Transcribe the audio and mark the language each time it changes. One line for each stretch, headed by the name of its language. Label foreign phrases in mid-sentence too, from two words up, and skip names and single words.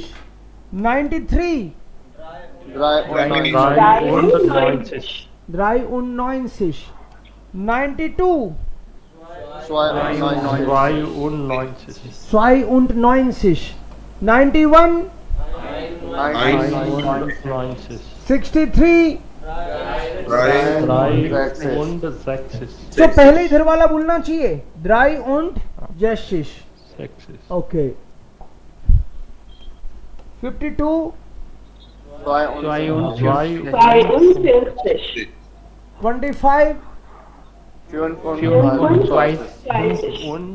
German: 93. 93. 92. Zwei und 92. 92. 91. 91. 63. 3 und 6.
Hindi: तो पहले इधर वाला बोलना चाहिए, 3 und 6.
German: 6. ओके. 52. 52. 25. 54. Und